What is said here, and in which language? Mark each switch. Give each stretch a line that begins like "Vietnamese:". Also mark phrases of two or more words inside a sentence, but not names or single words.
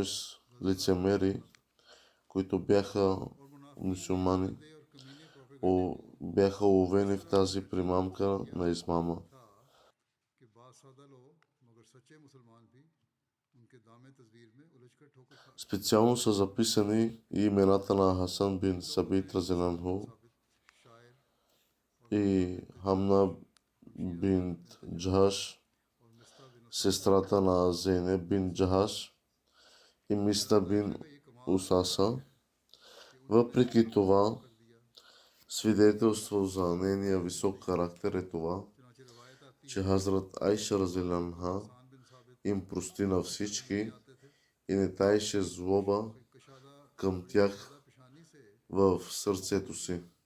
Bulgarian: лицемери, които бяха мюсюлмани, бяха уловени в тази примамка на измама. Специално са записани и имената на Хасан бин Сабит
Arabic: رضي الله عنه,
Bulgarian: и Хамна бинт Джахаш, сестрата на Зейнеб бин Джахаш и Миста бин Усаса. Въпреки това, свидетелство за нейния висок характер е това, че Хазрат Айша разилянха им прости на всички и не таеше злоба към тях в сърцето си.